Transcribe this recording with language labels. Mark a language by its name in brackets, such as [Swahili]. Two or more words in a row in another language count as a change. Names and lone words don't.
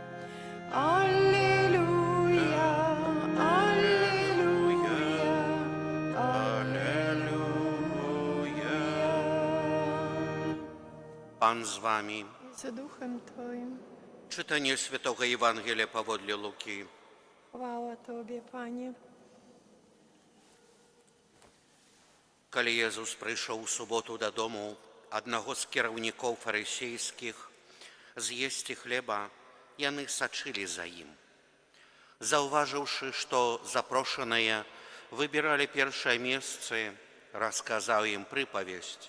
[Polish] Alleluja, alleluja, alleluja. Pan z wami. Z duchem Twoim. Czytanie Świętego Ewangelia powodle Luki. Chwała Tobie, Panie. [Belarusian] Калі Езус прыйшоў у суботу дадому аднаго з кіраўнікоў фарысейскіх з'есці хлеба, яны сачылі за ім. Заўважыўшы, што запрошаныя выбіралі першае месцы, расказаў ім прыпавесць.